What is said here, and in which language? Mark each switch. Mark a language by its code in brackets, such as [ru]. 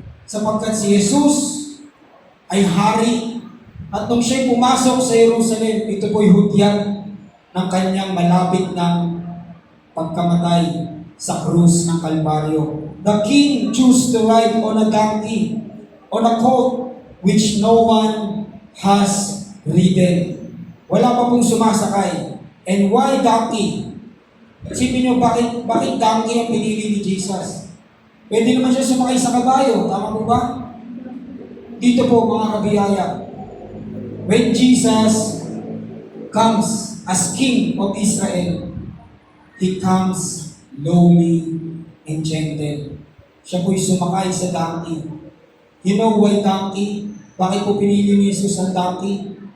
[tl] Sapagkat si Jesus ay hari. At nung siya'y pumasok sa Jerusalem, ito po'y hudyat ng kanyang malapit ng pagkamatay sa krus ng Kalbaryo. [en] The king chose to ride on a donkey, on a colt which no one has ridden. [tl] Wala pa pong sumasakay. [en] And why donkey? [tl] Isipin nyo, bakit donkey ang pinili ni Jesus? Pwede naman siya sumakay sa kabayo, tama po ba? Dito po mga kabiyaya, [en] when Jesus comes as King of Israel, He comes lowly and gentle. [tl] Siya po'y sumakay sa donkey. [en] You know why donkey? [tl] Bakit po pinili ni Jesus ang donkey?